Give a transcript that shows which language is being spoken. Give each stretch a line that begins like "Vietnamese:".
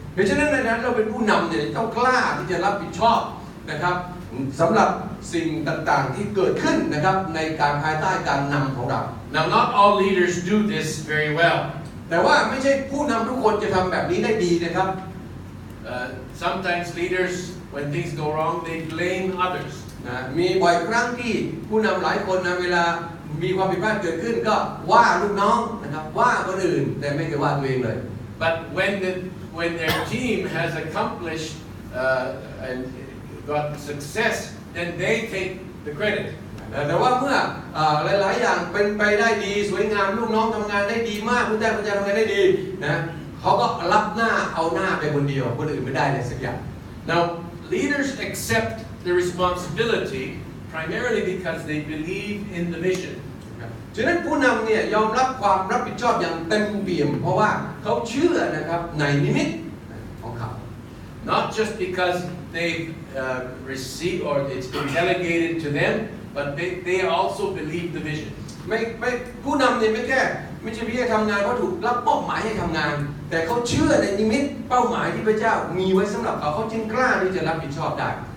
Thai: เพราะฉะนั้นในนั้นเราเป็นผู้นำเนี่ยต้องกล้าที่จะรับผิดชอบนะครับสำหรับสิ่งต่างๆที่เกิดขึ้นนะครับในการภายใต้การนำของเรา
English: Now, not all leaders do this very well.
Thai: แต่ว่าไม่ใช่ผู้นำทุกคนจะทำแบบนี้ได้ดีนะครับ
English: Sometimes leaders, when things go wrong, they blame others.
Thai: นะมีบ่อยครั้งที่ผู้นำหลายคนนะเวลามีความผิดพลาดเกิดขึ้นก็ว่าลูกน้องนะครับว่าคนอื่นแต่ไม่เคยว่าตัวเองเลย
English: But when their team has accomplished and got success, then they take the credit.
Thai: แต่ว่าเมื่อหลายๆอย่างเป็นไปได้ดีสวยงามลูกน้องทำงานได้ดีมากผู้ใต้บัญชาทำงานได้ดีนะเขาก็รับหน้าเอาหน้าไปคนเดียวคนอื่นไม่ได้เลยสักอย่าง
English: Now, leaders accept the responsibility primarily because they believe in the vision.
Thai: ฉะนั้นผู้นำเนี่ยยอมรับความรับผิดชอบอย่างเต็มเปี่ยมเพราะว่าเขาเชื่อนะครับในนิมิตของเขา
English: Not just because they've received or it's been delegated to them, but they also believe the vision.
Thai: ไม่ผู้นำเนี่ยไม่ใช่เพียงทำงานเพราะถูกรับมอบหมายให้ทำงานแต่เขาเชื่อในนิมิตเป้าหมายที่พระเจ้ามีไว้สำหรับเขาจึงกล้าที่จะรับผิดชอบได้